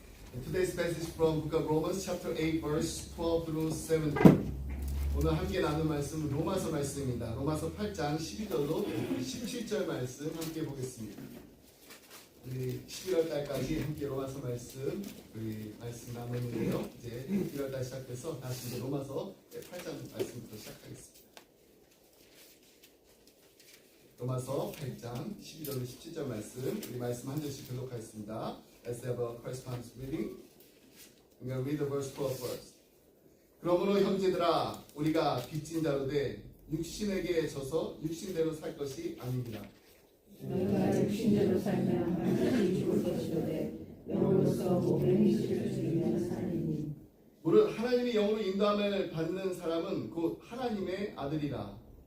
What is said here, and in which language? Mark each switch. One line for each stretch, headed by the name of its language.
English: Today's passage from Book of Romans, chapter 8, verse 12 through 17.
Korean: 오늘 함께 나눈 말씀은 로마서 말씀입니다. 로마서 8장 12절로 17절 말씀 함께 보겠습니다. 우리 11월 달까지 함께 로마서 말씀 나누는데요. 이제 1월 달 시작해서 다시 이제 로마서 8장 말씀부터 시작하겠습니다. 로마서 8장 12절로 17절 말씀, 우리 말씀 한 절씩 교독하겠습니다.
English: Let's have a correspondence reading. I'm going to read the verse 12 first.
Korean: 그러므로 형제들아, 우리가 빚진 자로 돼 육신에게 져서 육신대로 살 것이 아닙니다. 너희가 육신대로 살면 반드시 죽을 것이로되 영으로서 몸의 행실을 즐기면 살리니. 무릇 하나님이 영으로 인도함을 받는 사람은 곧 하나님의 아들이라.